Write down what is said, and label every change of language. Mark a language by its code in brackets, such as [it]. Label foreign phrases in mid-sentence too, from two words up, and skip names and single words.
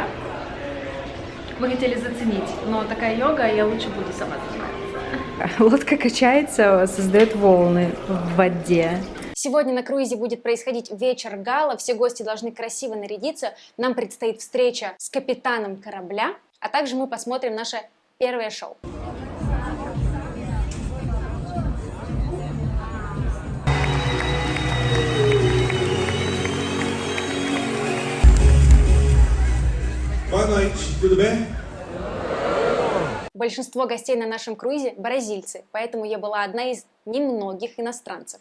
[ru] Мы хотели заценить, но такая йога, я лучше буду сама заниматься. Лодка качается, создает волны в воде. Сегодня на круизе будет происходить вечер гала, все гости должны красиво нарядиться, нам предстоит встреча с капитаном корабля, а также мы посмотрим наше первое шоу. [pt] Boa noite, tudo bem? [ru] Большинство гостей на нашем круизе бразильцы, поэтому я была одна из немногих иностранцев.